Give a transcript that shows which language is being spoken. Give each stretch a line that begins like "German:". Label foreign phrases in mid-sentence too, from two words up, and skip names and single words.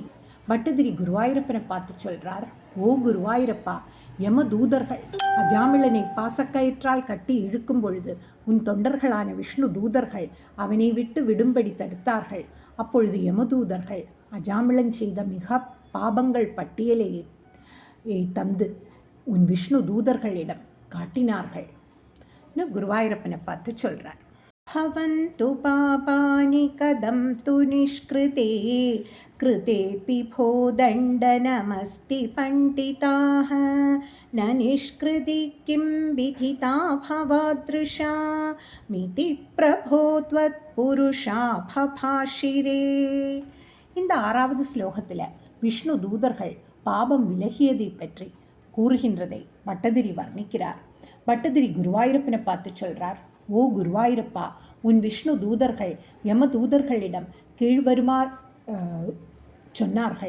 Tamil: பட்டதிரி குருவாயூரப்பனை பார்த்து சொல்கிறார், ஓ குருவாயூரப்பா, யமதூதர்கள் அஜாமிளனை பாசக்கயிற்றால் கட்டி இழுக்கும் பொழுது உன் தொண்டர்களான விஷ்ணு தூதர்கள் அவனை விட்டு விடும்படி தடுத்தார்கள். அப்பொழுது யமதூதர்கள் அஜாமிளன் செய்த மிக பாபங்கள் பட்டியலை தந்து உன் விஷ்ணு தூதர்களிடம் காட்டினார்கள். குருவாயூரப்பனை பார்த்து சொல்கிறார்.
Sanskrit: भवन्तु पापानि कथं तु निष्कृते कृतेऽपि भो दण्डनमस्ति पण्डिताः न निष्कृति किं विधिता भवादृशा मिति प्रभो त्वत्पुरुषा भभाषिरे.
Tamil: இந்த 6வது ஸ்லோகத்தில் விஷ்ணு தூதர்கள் பாபம் விலகியதை பற்றி கூறுகின்றதை பட்டதிரி வர்ணிக்கிறார். பட்டதிரி குருவாயூரப்பனை பார்த்து சொல்கிறார், ஓ குருவாயூரப்பா, உன் விஷ்ணு தூதர்கள் யம தூதர்களிடம் கீழ்வருமாறு சொன்னார்கள்.